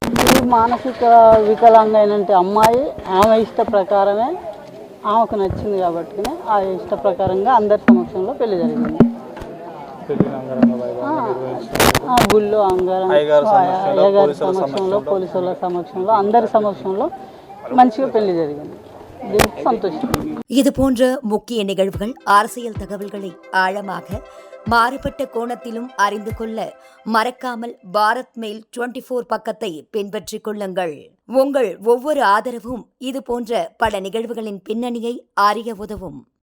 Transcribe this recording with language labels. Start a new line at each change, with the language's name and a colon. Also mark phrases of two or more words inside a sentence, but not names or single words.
Telugu: ఈ మానసిక వికలాంగ అయినంటే అమ్మాయి ఆమె ఇష్ట ప్రకారమే, ఆమెకు నచ్చింది కాబట్టి ఆ ఇష్ట ప్రకారంగా అందరి సమక్షంలో పెళ్లి జరిగింది. గుళ్ళో అయ్యగారి సమక్షంలో, పోలీసుల సమక్షంలో, అందరి సమక్షంలో మంచిగా పెళ్లి జరిగింది. దీనికి సంతోషం.
Tamil: இது போன்ற முக்கிய நிகழ்வுகள், அரசியல் தகவல்களை ஆழமாக மாறுபட்ட கோணத்திலும் அறிந்து கொள்ள மறக்காமல் பாரத் மெயில் 24 பக்கத்தை பின்பற்றிக் கொள்ளுங்கள். உங்கள் ஒவ்வொரு ஆதரவும் இது போன்ற பல நிகழ்வுகளின் பின்னணியை அறிய உதவும்.